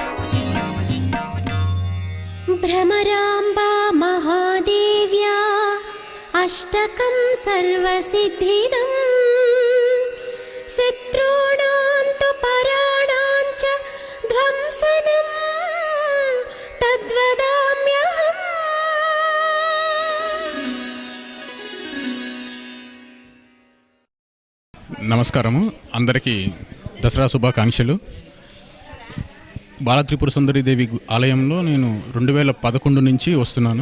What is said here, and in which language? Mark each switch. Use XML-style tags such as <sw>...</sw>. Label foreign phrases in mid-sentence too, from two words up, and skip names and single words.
<sa>भ्रमराम्बा महादेव्या अष्टकं सर्वसिद्धिदम् शत्रूणां तु पराणां च ध्वंसनं तद्वदाम्यहम्।</sa> <te>నమస్కారము అందరికీ దసరా శుభాకాంక్షలు. బాలత్రిపుర సుందరీదేవి ఆలయంలో నేను 2011 నుంచి వస్తున్నాను.</te>